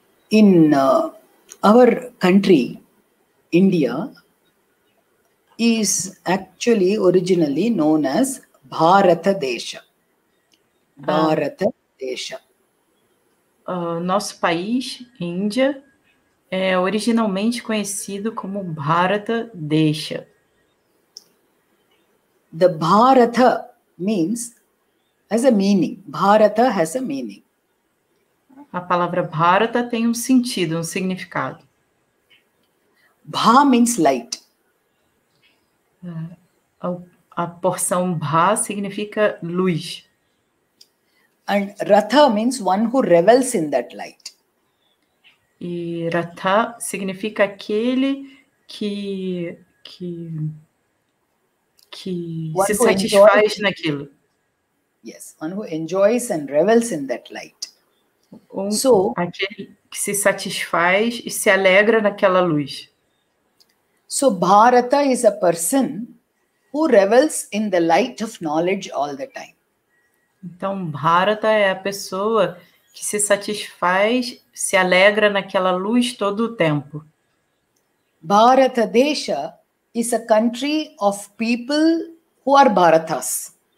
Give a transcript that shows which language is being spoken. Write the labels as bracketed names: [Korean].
[English] In our country, India is actually originally known as Bharata Desha. Bharata Desha. [Portuguese] Nosso país, Índia, é originalmente conhecido como Bharata Desha. [English] The Bharata has a meaning. Bharata has a meaning. [Portuguese] A palavra Bharata tem um sentido, um significado. [English] Bha means light. [Portuguese] A porção Bha significa luz. [English] And Ratha means one who revels in that light. [Portuguese] E Ratha significa aquele que se satisfaz naquilo. [English] Yes, one who enjoys and revels in that light. [Portuguese] Aquele que se satisfaz e se alegra naquela luz. [English] So Bharata is a person who revels in the light of knowledge all the time. [Portuguese] Então, Bharata é a pessoa que se satisfaz, se alegra naquela luz todo o tempo. [English] Bharata Desha is a country of people who are Bharatas.